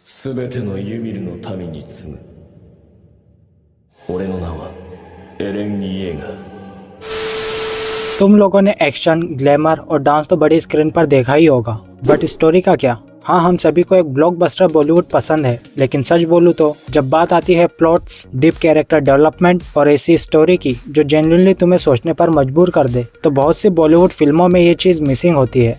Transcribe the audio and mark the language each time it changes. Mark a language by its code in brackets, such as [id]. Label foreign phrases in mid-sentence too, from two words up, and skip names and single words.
[ja] すべてのユミルの民に告ぐ。俺の名はエレン・イエーガー। [hi] तुम लोगों ने एक्शन, ग्लैमर और डांस तो बड़ी स्क्रीन पर देखा ही होगा, [en] but story [hi] का क्या। हाँ, हम सभी को एक [en] blockbuster Bollywood [hi] पसंद है, लेकिन सच बोलूं तो जब बात आती है [en] plots, deep character development [hi] और ऐसी स्टोरी की जो जेन्युइनली तुम्हें सोचने पर मजबूर कर दे, तो बहुत सी बॉलीवुड फिल्मों में ये चीज मिसिंग होती है।